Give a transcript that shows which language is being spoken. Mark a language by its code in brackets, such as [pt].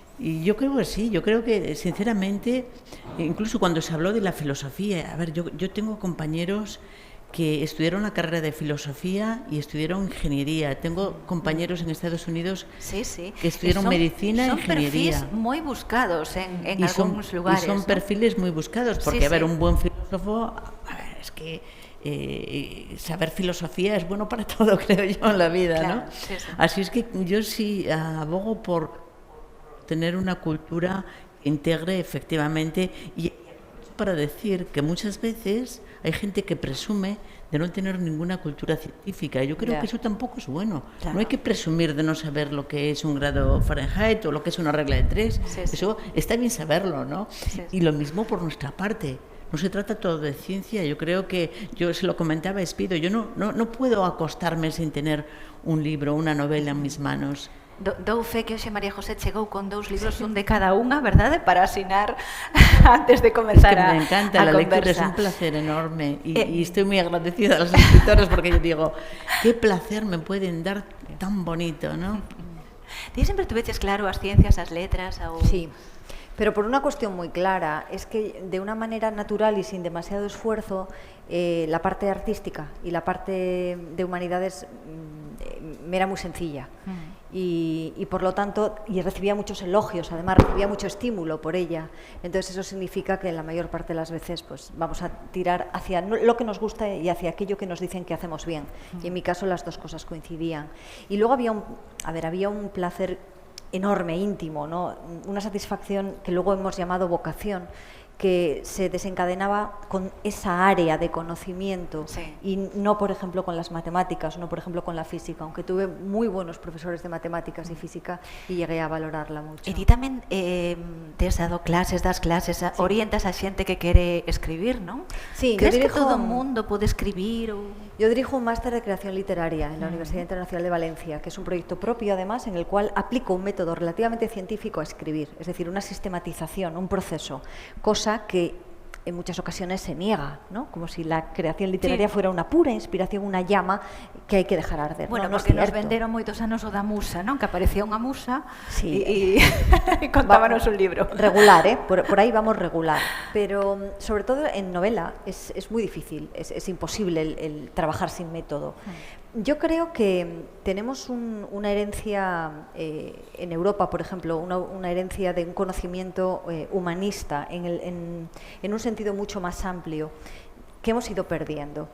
[es] Y yo creo que sí, yo creo que sinceramente, incluso cuando se habló de la filosofía, a ver, yo tengo compañeros que estudiaron la carrera de filosofía y estudiaron ingeniería. Tengo compañeros en Estados Unidos que estudiaron medicina e ingeniería. [gl] Son perfiles moi buscados en algúns lugares. [es] Y son perfiles muy buscados, porque a ver, un buen filósofo, a ver, es que saber filosofía es bueno para todo, creo yo, en la vida, claro, ¿no? Sí. Así es que yo sí abogo por tener una cultura que integre efectivamente, y para decir que muchas veces hay gente que presume de no tener ninguna cultura científica. Yo creo que eso tampoco es bueno. Claro. No hay que presumir de no saber lo que es un grado Fahrenheit o lo que es una regla de 3. Sí. Eso está bien saberlo, ¿no? Sí. Y lo mismo por nuestra parte. No se trata todo de ciencia. Yo creo que, yo se lo comentaba a Espido, yo no puedo acostarme sin tener un libro, una novela en mis manos. [gl] Dou fe que hoxe María José chegou con 2 libros, un de cada unha, verdade? Para asinar antes de comenzar a conversar. [es] Me encanta la lectura, es un placer enorme y estoy muy agradecida a los escritores porque yo digo, qué placer me pueden dar tan bonito, ¿no? [gl] Ti sempre tuveches claro as ciencias, as letras? [es] Sí, pero por una cuestión muy clara, es que de una manera natural y sin demasiado esfuerzo, la parte artística y la parte de humanidades me era muy sencilla. Y por lo tanto, y recibía muchos elogios, además recibía mucho estímulo por ella. Entonces eso significa que la mayor parte de las veces pues vamos a tirar hacia lo que nos gusta y hacia aquello que nos dicen que hacemos bien. Y en mi caso las dos cosas coincidían. Y luego había un placer enorme, íntimo, ¿no? Una satisfacción que luego hemos llamado vocación, que se desencadenaba con esa área de conocimiento y no, por ejemplo, con las matemáticas, no, por ejemplo, con la física, aunque tuve muy buenos profesores de matemáticas y física y llegué a valorarla mucho. [gl] E ti tamén tes dado clases, orientas a xente que quere escribir, non? Sí, ¿Crees que todo o mundo pode escribir? [es] Yo dirijo un máster de creación literaria en la Universidad Internacional de Valencia, que es un proyecto propio, además, en el cual aplico un método relativamente científico a escribir, es decir, una sistematización, un proceso, cosa que en muchas ocasiones se niega, ¿no? Como si la creación literaria fuera una pura inspiración, una llama que hai que dejar arder. Bueno, [gl] non, porque non nos venderon moitos anos o da musa, non? Que aparecía unha musa sí. e contábanos un libro. [es] Regular, por ahí vamos regular. Pero sobre todo en novela es muy difícil, es imposible el trabajar sin método. Yo creo que tenemos una herencia en Europa, por ejemplo, una herencia de un conocimiento humanista en un sentido mucho más amplio que hemos ido perdiendo.